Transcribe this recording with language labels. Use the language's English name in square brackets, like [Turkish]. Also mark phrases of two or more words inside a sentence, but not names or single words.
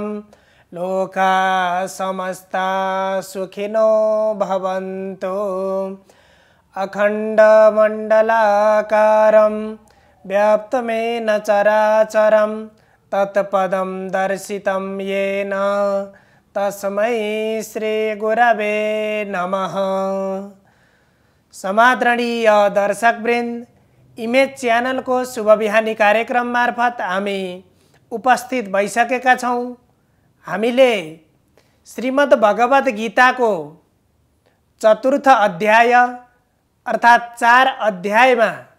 [Sanskrit] लोकाः समस्ताः सुखिनो भवन्तु। अखण्डमण्डलाकारं व्याप्तमेन चराचरं तत्पदं दर्शितं येन तस्मै श्री गुरवे नमः। [Nepali] समादरणीय दर्शकवृन्द, इमेज च्यानल को शुभ बिहानी कार्यक्रम मार्फत हामी उपस्थित भइसकेका छौं। हामीले श्रीमद् भगवत गीता को चतुर्थ अध्याय अर्थात 4 अध्यायमा